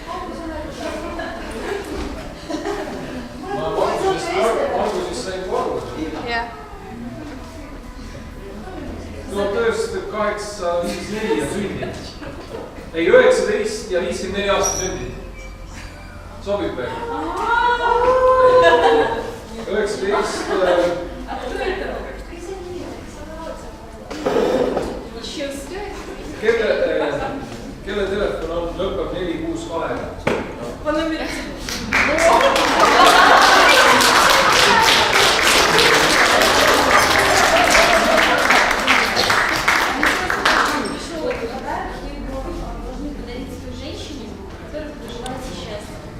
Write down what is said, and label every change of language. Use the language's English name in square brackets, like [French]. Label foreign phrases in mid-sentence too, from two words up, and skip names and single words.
[Estonian] Ma alguses sain aru. Jah. 1984 on sündinud. Ei, 19 ja 54 aastat sündinud. Sobib veel? 19... [Russian] А кто это? [Estonian] Kelle telefon on lõpeb 462? [Russian] По номеру. Пришел этот подарок, вы его должны подарить той женщине, которой вы пожелаете счастья.